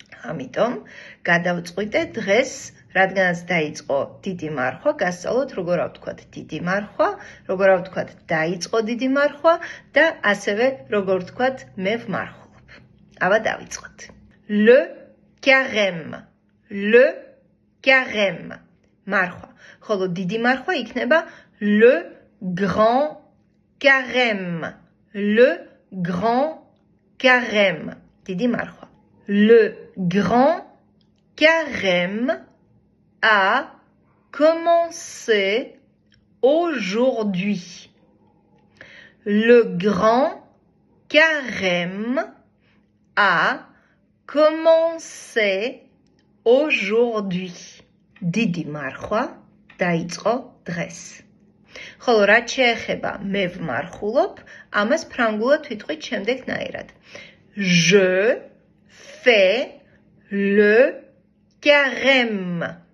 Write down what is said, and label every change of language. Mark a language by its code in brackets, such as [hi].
[ka] ამიტომ გადავწყვიტე დღეს, რადგანაც დაიწყო დიდი მარხვა, გასწავლოთ როგორ ავთქვათ დიდი მარხვა, როგორ ავთქვათ დაიწყო დიდი მარხვა და ასევე როგორ ვთქვათ მე ვმარხულობ. აბა დავიწყოთ. [fr] Le carême. Le carême. [ka] მარხვა. ხოლო დიდი მარხვა იქნება [fr] le grand carême. Le grand carême. [ka] დიდი მარხვა. [fr] Le grand carême a commencé aujourd'hui. Le grand carême a commencé aujourd'hui. [ka] დიდი მარხვა დაიწყო დღეს. ხოლო რაც შეეხება მე ვმარხულობ, ამას ფრანგულად ვიტყვით შემდეგნაირად. [fr] Je fais le carême.